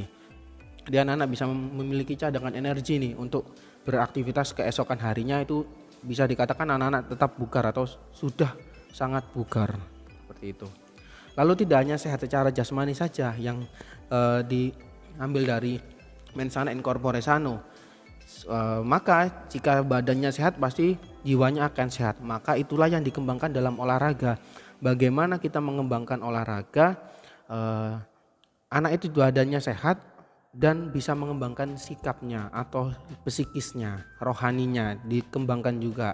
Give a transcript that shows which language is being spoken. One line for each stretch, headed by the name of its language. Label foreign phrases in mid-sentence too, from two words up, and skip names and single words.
Indonesian: Jadi anak-anak bisa memiliki cadangan energi nih untuk beraktivitas keesokan harinya, itu bisa dikatakan anak-anak tetap bugar atau sudah sangat bugar, seperti itu. Lalu tidak hanya sehat secara jasmani saja yang diambil dari
Latin: mens sana in corpore sano,
Indonesian: maka jika badannya sehat pasti jiwanya akan sehat. Maka itulah yang dikembangkan dalam olahraga. Bagaimana kita mengembangkan olahraga eh, anak itu badannya sehat dan bisa mengembangkan sikapnya atau psikisnya, rohaninya dikembangkan juga.